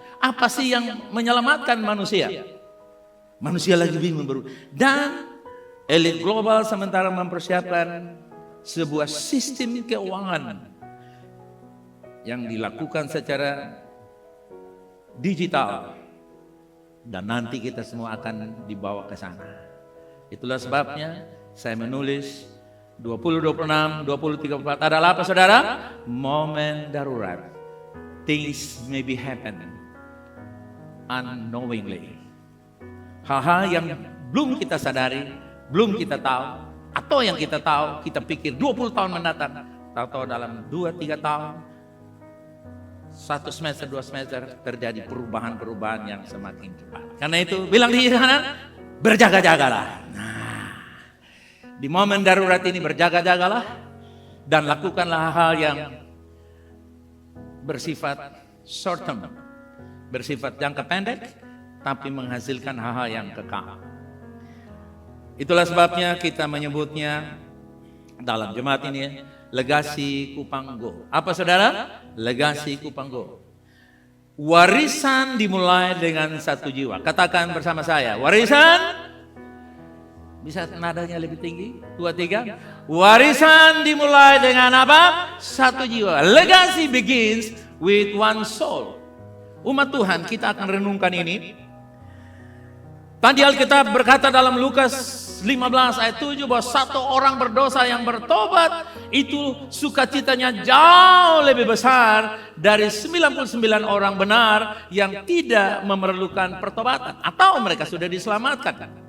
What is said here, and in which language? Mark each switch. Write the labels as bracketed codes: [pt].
[id] Apa sih yang menyelamatkan manusia? Manusia lagi bingung dan elit global sementara mempersiapkan sebuah sistem keuangan yang dilakukan secara digital dan nanti kita semua akan dibawa ke sana. Itulah sebabnya saya menulis 2026, 2034 adalah apa saudara? Momen darurat. [en] Things may be happening unknowingly. [id] Hal-hal yang belum kita sadari, belum kita tahu, atau yang kita tahu, kita pikir 20 tahun mendatang, tahu-tahu dalam 2-3 tahun, 1 semester, 2 semester terjadi perubahan-perubahan yang semakin cepat. Karena itu bilang di sana, berjaga-jagalah. Di momen darurat ini berjaga-jagalah dan lakukanlah hal yang bersifat short term, bersifat jangka pendek, tapi menghasilkan hal-hal yang kekal. Itulah sebabnya kita menyebutnya dalam jemaat ini Legasi Kupang Go. Apa saudara? Legasi Kupang Go. Warisan dimulai dengan satu jiwa. Katakan bersama saya, warisan. Bisa nadanya lebih tinggi? 2, 3. Warisan dimulai dengan apa? Satu jiwa. [en] Legacy begins with one soul. [id] Umat Tuhan, kita akan renungkan ini. Tadi Alkitab berkata dalam Lukas 15 ayat 7 bahwa satu orang berdosa yang bertobat itu sukacitanya jauh lebih besar dari 99 orang benar yang tidak memerlukan pertobatan atau mereka sudah diselamatkan.